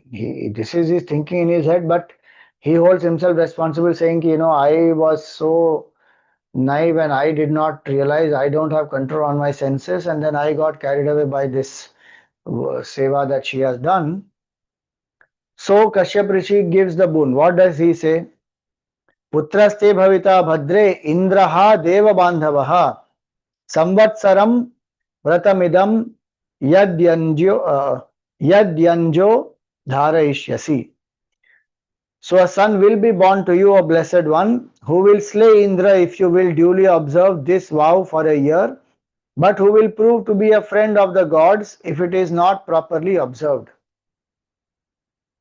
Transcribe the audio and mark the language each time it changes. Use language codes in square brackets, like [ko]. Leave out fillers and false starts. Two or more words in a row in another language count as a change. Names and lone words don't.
[en] This is his thinking in his head, but he holds himself responsible, saying, I was so naive and I did not realize I don't have control on my senses, and then I got carried away by this seva that she has done. So Kashyap Rishi gives the boon. What does he say? [sa] Putraste bhavita bhadre indraha deva bandhavaha samvatsaram vratamidam yadyanjo dharayishyasi. [en] So a son will be born to you, O blessed one, who will slay Indra if you will duly observe this vow for a year, but who will prove to be a friend of the gods if it is not properly observed.